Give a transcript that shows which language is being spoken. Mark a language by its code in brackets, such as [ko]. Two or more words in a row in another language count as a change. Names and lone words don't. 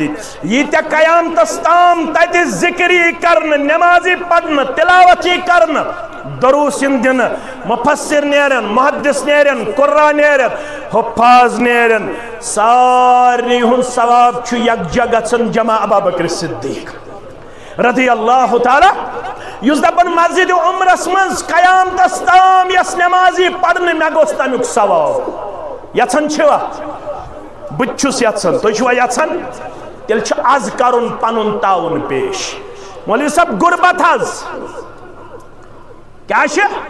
[ks] دِتۍ ییٖتیاہ قیامتس تام تتہِ ذِکر یی کرنہٕ نٮ۪ماز یی پرنہٕ تِلاوت یی کرنہٕ دروٗس یِن دِنہٕ مُفسر نیرن محدث نیرن قُرا نیرن حُفاظ نیرن سارنٕے ہُنٛد ثواب چھُ یکجا گژھان جمع ابا بکر صدیق [ar] رضی اللہ تعالیٰ [ks] یُس دپان مسجد عمرس منٛز قیامتس تام یس نٮ۪ماز یی پرنہٕ مےٚ گوٚژھ تمیُک ثواب یژھان چھِوا بہٕ تہِ چھُس یژھان تُہۍ چھِوا یژھان تیٚلہِ چھُ آز کرُن پنُن تعاوُن پیش مولوی صٲب غُربت حظ کیٛاہ چھِ